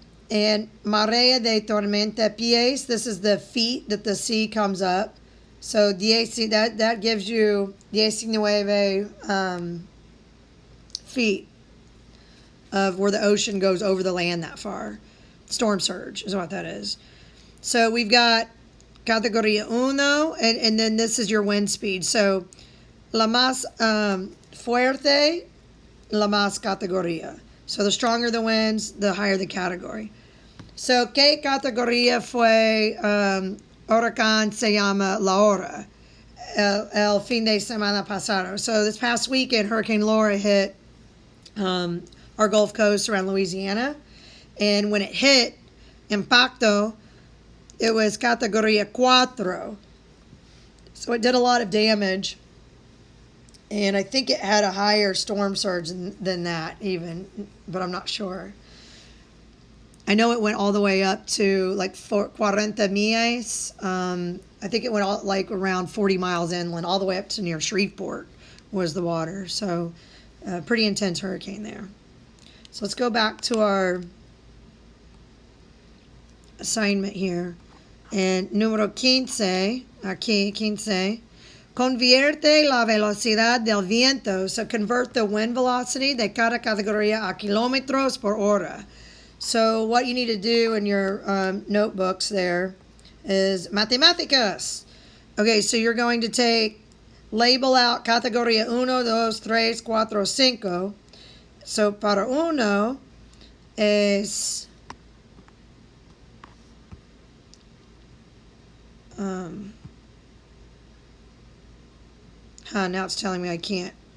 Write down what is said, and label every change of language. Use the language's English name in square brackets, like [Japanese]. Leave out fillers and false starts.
[English] And [Spanish] marea de tormenta pies, [English] this is the feet that the sea comes up. So that gives you 19 feet of where the ocean goes over the land that far. Storm surge is what that is. So we've got Categoría uno, and then this is your wind speed. [Spanish] So la más fuerte, la más categoría. [English] So the stronger the winds, the higher the category. [Spanish] So, ¿qué categoría fue huracán se llama Laura el fin de semana pasado? [English] So this past weekend, Hurricane Laura hit our Gulf Coast around Louisiana. And when it hit, impacto, it was Categoría 4. So it did a lot of damage. And I think it had a higher storm surge than that even, but I'm not sure. I know it went all the way up to like 40 millas. I think it went all, like around 40 miles inland, all the way up to near Shreveport was the water. So pretty intense hurricane there. So let's go back to our assignment here. [Spanish] And número 15, aquí 15, convierte la velocidad del viento. [English] So convert the wind velocity [Spanish] de cada categoría a kilómetros por hora. [English] So what you need to do in your notebooks there is matemáticas. Okay, so you're going to label out categoría 1, 2, 3, 4, 5. So [Spanish] para uno es [English] now it's telling me I can't.